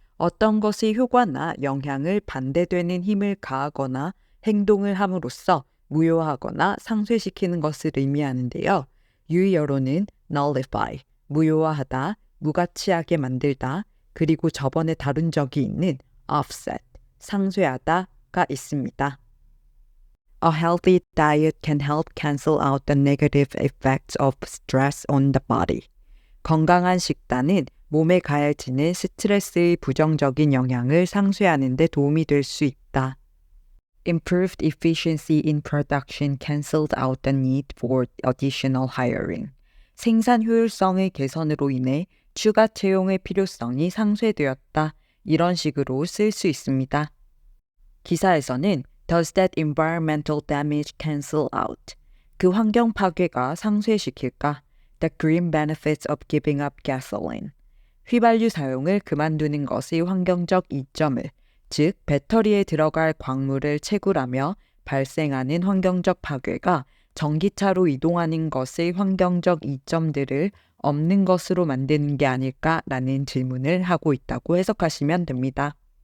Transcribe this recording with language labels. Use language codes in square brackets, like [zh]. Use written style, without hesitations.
[ko] 어떤 것의 효과나 영향을 반대되는 힘을 가하거나 행동을 함으로써 무효하거나 상쇄시키는 것을 의미하는데요. 유의어로는 nullify, 무효화하다, 무가치하게 만들다, 그리고 저번에 다룬 적이 있는 offset, 상쇄하다가 있습니다. [en] A healthy diet can help cancel out the negative effects of stress on the body. [ko] 건강한 식단은 몸에 가해지는 스트레스의 부정적인 영향을 상쇄하는 데 도움이 될 수 있다. [en] Improved efficiency in production canceled out the need for additional hiring. [ko] 생산 효율성의 개선으로 인해 추가 채용의 필요성이 상쇄되었다. 이런 식으로 쓸 수 있습니다. 기사에서는 [en] Does that environmental damage cancel out? [ko] 그 환경 파괴가 상쇄시킬까? [en] The green benefits of giving up gasoline. [ko] 휘발유 사용을 그만두는 것의 환경적 이점을, 즉 배터리에 들어갈 광물을 채굴하며 발생하는 환경적 파괴가 전기차로 이동하는 것의 환경적 이점들을 없는 것으로 만드는 게 아닐까라는 질문을 하고 있다고 해석하시면 됩니다.